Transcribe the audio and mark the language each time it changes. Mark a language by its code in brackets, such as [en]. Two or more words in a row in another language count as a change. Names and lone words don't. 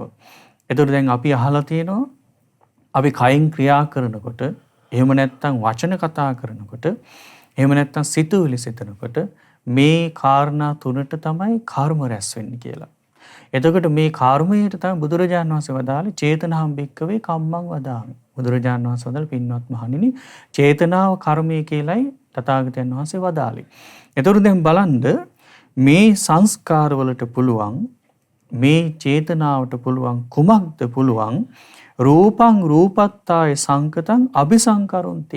[si] එතකොට දැන් අපි අහලා තියෙනවා අපි කයින් ක්‍රියා කරනකොට එහෙම නැත්නම් වචන කතා කරනකොට එහෙම නැත්නම් සිතුවිලි සිතනකොට මේ කාරණා තුනට තමයි කර්ම රැස් වෙන්නේ කියලා. එතකොට මේ කර්මයට තමයි බුදුරජාණන් වහන්සේ වදාළේ [pi] චේතනාම් භික්කවේ කම්මං වදාමි. [si] බුදුරජාණන් වහන්සේ වදාළ පින්වත් මහණෙනි චේතනාව කර්මය කියලයි තථාගතයන් වහන්සේ වදාළේ. එතකොට දැන් බලන්න මේ සංස්කාරවලට පුළුවන් මේ චේතනාවට පුළුවන් කුමක්ද පුළුවන් [pi] රූපං රූපත්තාය සංකතං අபிසංකරොන්ති.